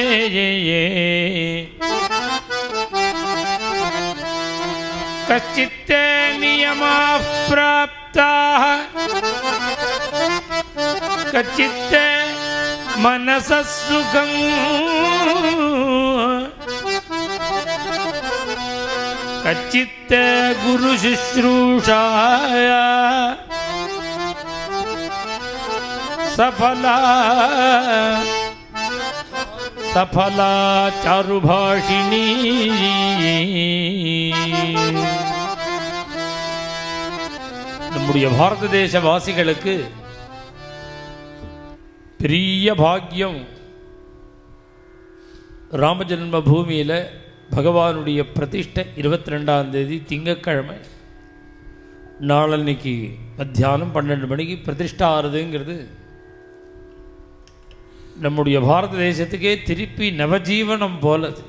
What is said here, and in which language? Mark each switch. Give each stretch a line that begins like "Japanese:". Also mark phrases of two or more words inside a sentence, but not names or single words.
Sanskrit: कच्चित् नियमाः प्राप्ताः कच्चित् मनसः सुखम् कच्चित् गुरुशुश्रूषाया सफला सफला चारुभाषिणी
Tamil: நம்முடைய பாரத தேச வாசிகளுக்கு பெரிய பாக்கியம். ராமஜன்ம பூமியில் பகவானுடைய பிரதிஷ்டை 22ஆம் தேதி திங்கட்கிழமை நாளன்னைக்கு மத்தியானம் 12 மணிக்கு பிரதிஷ்டா ஆறுதுங்கிறது நம்முடைய பாரத தேசத்துக்கே திருப்பி நவஜீவனம் போலது.